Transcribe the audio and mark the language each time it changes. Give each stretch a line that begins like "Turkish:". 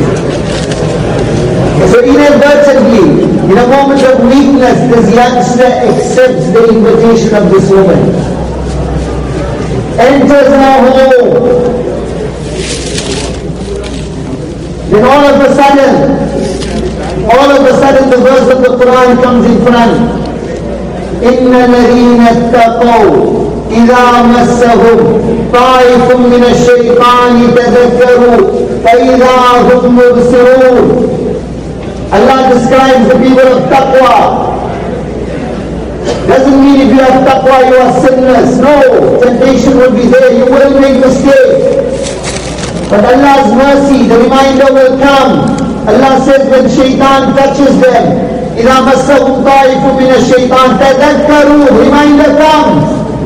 English: So inadvertently, in a moment of weakness, this youngster accepts the invitation of this woman. Enters her home. Then all of a sudden the verse of the Quran comes in front.
Arabic: Inna ladheena taqaw إِذَا مَسَّهُمْ طَائِفٌ مِّنَ الشَّيْطَانِ تَذَكَّرُوا فَإِذَا هُمْ مُبْصِرُونَ.
English: Allah describes the people of taqwa. Doesn't mean if you have taqwa you are sinless. No, temptation will be there, you will make mistakes. But Allah's mercy, the reminder will come. Allah says when shaitan touches them,
Arabic: إِذَا مَسَّهُمْ طَائِفٌ مِّنَ الشَّيْطَانِ تَذَكَّرُوا,
English: reminder comes.